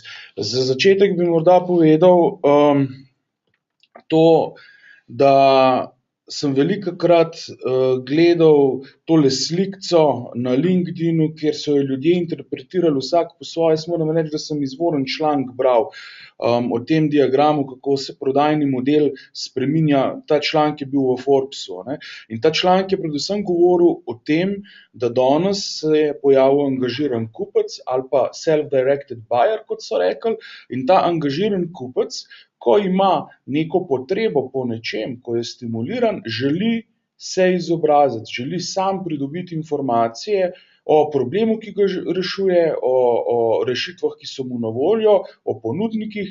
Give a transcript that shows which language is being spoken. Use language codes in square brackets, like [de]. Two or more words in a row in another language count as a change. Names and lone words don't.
[sl] Za začetek bi morda povedal to, da sem velikokrat gledal tole slikco na LinkedInu, kjer so jo ljudje interpretirali vsak po svoje. Jaz moram reči, da sem izvoren članek bral o tem diagramu, kako se prodajni model spreminja. Ta članek je bil v Forbesu, ne. In ta članek je predvsem govoril o tem, da danes se je pojavil angažiran kupec ali pa [en] self-directed buyer, [sl] kot so rekli, in ta angažiran kupec, ko ima neko potrebo po nečem, ko je stimuliran, želi se izobraziti, želi sam pridobiti informacije o problemu, ki ga rešuje, o rešitvah, ki so mu na voljo, o ponudnikih.